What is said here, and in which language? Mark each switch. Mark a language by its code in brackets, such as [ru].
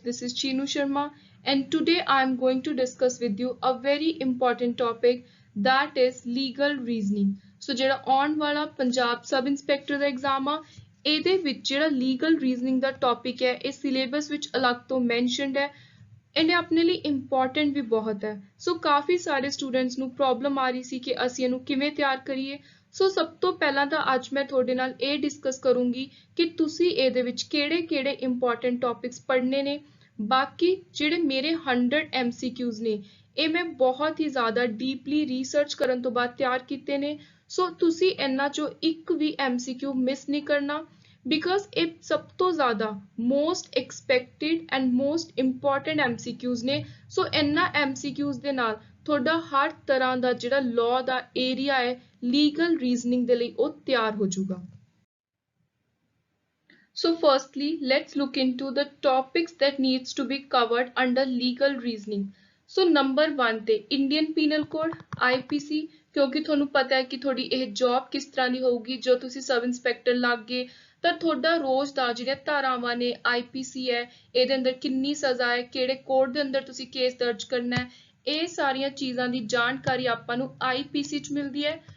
[en] This is Chinu Sharma, and today I am going to discuss with you a very important topic, that is legal reasoning. [pa] So ਜਿਹੜਾ ਆਉਣ ਵਾਲਾ Punjab sub inspector ਦਾ exam ਆ ਇਹਦੇ ਵਿੱਚ ਜਿਹੜਾ legal reasoning ਦਾ topic ਹੈ ਇਹ syllabus ਵਿੱਚ ਅਲੱਗ ਤੋਂ ਮੈਂਸ਼ਨਡ ਹੈ। ਇਹਨੇ ਆਪਣੇ ਲਈ ਇੰਪੋਰਟੈਂਟ ਵੀ ਬਹੁਤ ਹੈ। ਸੋ ਕਾਫੀ ਸਾਰੇ ਸਟੂਡੈਂਟਸ ਨੂੰ ਪ੍ਰੋਬਲਮ ਆ ਰਹੀ ਸੀ ਕਿ ਅਸੀਂ ਇਹਨੂੰ ਕਿਵੇਂ ਤਿਆਰ ਕਰੀਏ। ਸੋ ਸਭ ਤੋਂ ਪਹਿਲਾਂ ਤਾਂ ਅੱਜ ਮੈਂ ਤੁਹਾਡੇ ਨਾਲ ਇਹ ਡਿਸਕਸ ਕਰੂੰਗੀ ਕਿ ਤੁਸੀਂ ਇਹਦੇ ਵਿੱਚ ਕਿਹੜੇ-ਕਿਹੜੇ ਇੰਪੋਰਟੈਂਟ ਟੌਪਿਕਸ ਪੜ੍ਹਨੇ ਨੇ। ਬਾਕੀ ਜਿਹੜੇ ਮੇਰੇ 100 MCQs ਨੇ ਇਹ ਮੈਂ ਬਹੁਤ ਹੀ ਜ਼ਿਆਦਾ ਡੀਪਲੀ ਰਿਸਰਚ ਕਰਨ ਤੋਂ ਬਾਅਦ ਤਿਆਰ ਕੀਤੇ ਨੇ। ਸੋ ਤੁਸੀਂ ਇਹਨਾਂ ਚੋਂ ਇੱਕ ਵੀ MCQ ਮਿਸ ਨਹੀਂ ਕਰਨਾ because ਇਹ ਸਭ ਤੋਂ ਜ਼ਿਆਦਾ [en] most expected and most important MCQs [pa] ਨੇ। ਸੋ ਇਹਨਾਂ MCQs ਦੇ ਨਾਲ ਤੁਹਾਡਾ ਹਰ ਤਰ੍ਹਾਂ ਦਾ ਜਿਹੜਾ law ਦਾ ਏਰੀਆ ਹੈ legal reasoning ਦੇ ਲਈ ਉਹ ਤਿਆਰ ਹੋ ਜਾਊਗਾ। [en] So firstly, let's look into the topics that needs to be covered under legal reasoning. [pa] So number 1 ਤੇ Indian Penal Code IPC, ਕਿਉਂਕਿ ਤੁਹਾਨੂੰ ਪਤਾ ਹੈ ਕਿ ਤੁਹਾਡੀ ਇਹ ਜੌਬ ਕਿਸ ਤਰ੍ਹਾਂ ਦੀ ਹੋਊਗੀ। ਜੋ ਤੁਸੀਂ ਸਬ ਇੰਸਪੈਕਟਰ ਲੱਗ ਗਏ ਤਾਂ ਤੁਹਾਡਾ ਰੋਜ਼ ਦਾ ਜਿਹੜੇ ਧਾਰਾਵਾਂ ਨੇ IPC ਹੈ ਇਹਦੇ ਅੰਦਰ ਕਿੰਨੀ ਸਜ਼ਾ ਹੈ, ਕਿਹੜੇ ਕੋਡ ਦੇ ਅੰਦਰ ਤੁਸੀਂ ਕੇਸ ਦਰਜ ਕਰਨਾ ਹੈ, ਇਹ ਸਾਰੀਆਂ ਚੀਜ਼ਾਂ ਦੀ ਜਾਣਕਾਰੀ ਆਪਾਂ ਨੂੰ IPC ਚ ਮਿਲਦੀ ਹੈ।